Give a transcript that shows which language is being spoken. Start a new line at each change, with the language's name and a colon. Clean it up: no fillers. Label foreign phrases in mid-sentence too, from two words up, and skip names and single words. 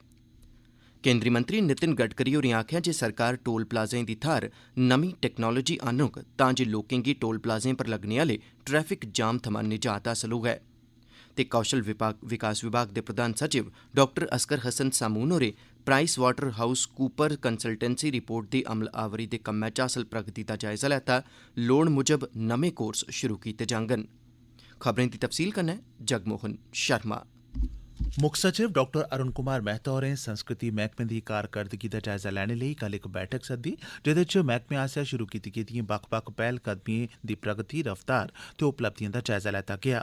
Dogri: केंद्री मंत्री नितिन गडकरी होरें आखेआ जे सरकार
English: toll plaza
Dogri: दी थाह्र नमीं टैक्नोलोजी आह्न्नोग तां जे लोकें गी टोल प्लाजें पर लग्गने आह्ले
English: traffic jam
Dogri: थमां निजात हासल होऐ। ते कौशल विकास विभाग दे प्रधान सचिव डाक्टर असगर हसन सामून होरें प्राइस वाटर हाउस कूपर
English: consultancy report
Dogri: दी अमलावरी दे कम्मै च हासल प्रगति दा जायजा लैता। लोड़ मुजब नमें कोर्स शुरू कीते जाङन। खबरें दी तफसील कन्नै जगमोहन शर्मा। मुक्ख सचिव डॉक्टर अरुण कुमार मेहता होरें संस्कृति मैह्कमे दी कारकरदगी दा जायजा लैने लेई कल इक बैठक सद्दी, जेह्दे च मैह्कमे आसेआ शुरू कीती गेदिएं बक्ख-बक्ख पैह्लकदमिएं दी प्रगति, रफ्तार ते उपलब्धिएं दा जायजा लैता गेआ।